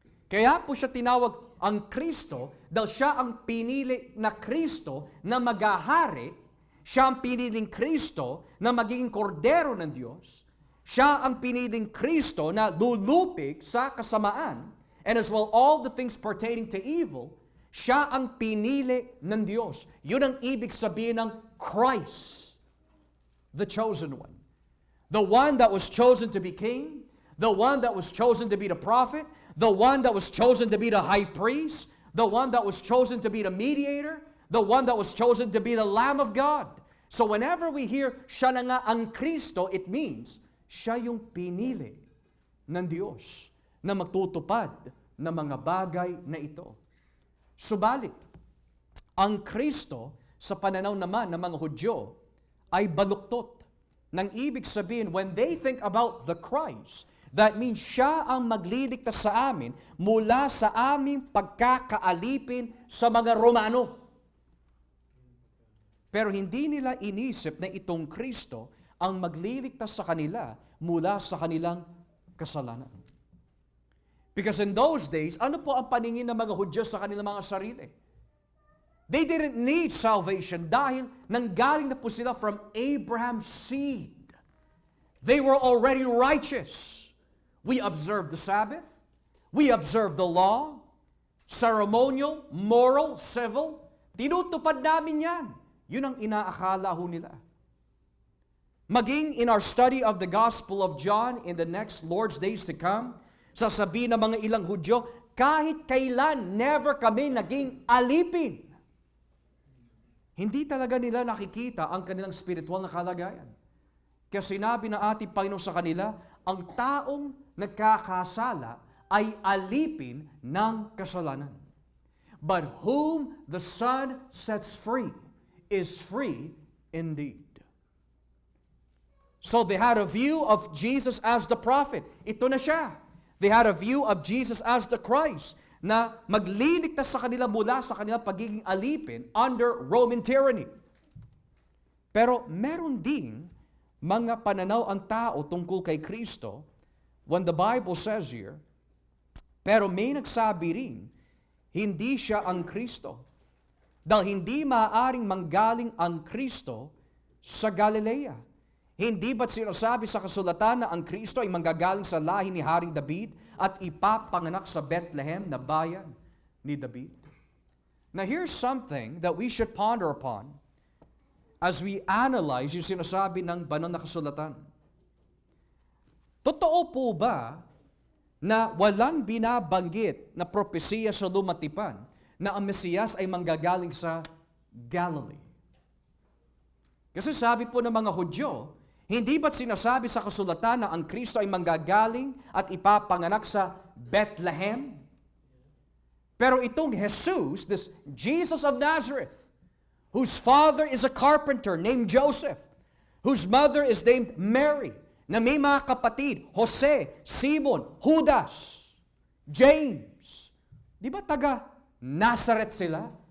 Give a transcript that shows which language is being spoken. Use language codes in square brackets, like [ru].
[tl] Kaya po siya tinawag ang Kristo dahil siya ang pinili na Kristo na maghahari, siya ang piniling Kristo na magiging kordero ng Diyos, siya ang piniling Kristo na lulupig sa kasamaan, [en] and as well all the things pertaining to evil, [tl] siya ang pinili ng Diyos. Yun ang ibig sabihin ng Christ, [en] the chosen one. The one that was chosen to be king, the one that was chosen to be the prophet, the one that was chosen to be the high priest, the one that was chosen to be the mediator, the one that was chosen to be the Lamb of God. So whenever we hear, [tl] siya na nga ang Kristo, [en] it means, [tl] siya yung pinili ng Diyos na magtutupad ng mga bagay na ito. Subalit, ang Kristo sa pananaw naman ng mga Hudyo ay baluktot. Nang ibig sabihin, [en] when they think about the Christ, that means [tl] siya ang magliligtas sa amin mula sa aming pagkakaalipin sa mga Romano. Pero hindi nila inisip na itong Kristo ang magliligtas sa kanila mula sa kanilang kasalanan. [en] Because in those days, [tl] ano po ang paningin ng mga Hudyo sa kanilang mga sarili? [en] They didn't need salvation [tl] dahil nanggaling na po sila [en] from Abraham's seed. They were already righteous. We observe the Sabbath. We observe the law. Ceremonial, moral, civil. [tl] Tinutupad namin yan. Yun ang inaakala ho nila. [en] Maging in our study of the Gospel of John in the next Lord's days to come, [tl] sasabihin ng mga ilang Hudyo, kahit kailan, [en] never [tl] kami naging alipin. Hindi talaga nila nakikita ang kanilang spiritual na kalagayan. Kaya sinabi ng ating Panginoon sa kanila, ang taong nagkakasala ay alipin ng kasalanan. [en] But whom the Son sets free is free indeed. So they had a view of Jesus as the prophet. [tl] Ito na siya. [en] They had a view of Jesus as the Christ, [tl] na magliligtas sa kanila mula sa kanilang pagiging alipin [en] under Roman tyranny. [tl] Pero meron ding mga pananaw ang tao tungkol kay Kristo [en] when the Bible says here, [tl] pero may nagsabi rin, hindi siya ang Kristo. Dahil hindi maaaring manggaling ang Kristo sa Galilea. Hindi ba't sinasabi sa kasulatan na ang Kristo ay manggagaling sa lahi ni Haring David at ipapanganak sa Bethlehem na bayan ni David? [en] Now here's something that we should ponder upon as we analyze [tl] yung sinasabi ng banal na kasulatan. Totoo po ba na walang binabanggit na propesiya sa lumatipan na ang Mesiyas ay manggagaling sa Galilee? Kasi sabi po ng mga Hudyo, hindi ba't sinasabi sa kasulatan na ang Kristo ay manggagaling at ipapanganak sa Bethlehem? Pero itong Jesus, [en] this Jesus of Nazareth, whose father is a carpenter named Joseph, whose mother is named Mary, [tl] na may mga kapatid, [en] Jose, Simon, Judas. [tl] James. Di ba taga Nazareth sila?